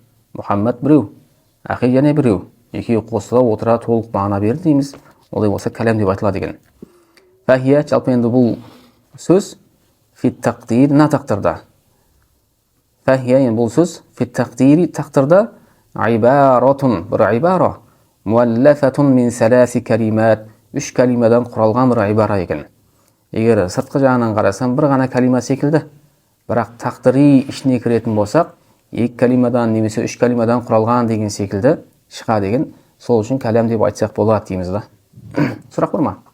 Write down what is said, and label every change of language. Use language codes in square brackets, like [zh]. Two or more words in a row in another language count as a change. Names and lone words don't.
[kk] Мұхаммад біреу, ахи және біреу. Екеуі қосыла отыра толық мағына берді дейміз. Олай болса кәлем деп айтылады деген. Фәхия жалпы енді бұл сөз [ar] في التقدير [kk] на тақдырда. Фәхия енді бұл сөз [ar] في التقدير [kk] тақдырда ибаратун бір ибара [ar] مؤلفة من ثلاث كلمات [kk] үш калимадан құралған бір ибара екен. Егер сыртқы жағынан қарасам бір ғана калима секілді, бірақ тақдири ішіне кіретін болсақ, екі калимадан немесе үш калимадан құралған деген секілді шыға деген, сол үшін кәлем деп айтсақ болады дейміз да. Сұрақ бар ма?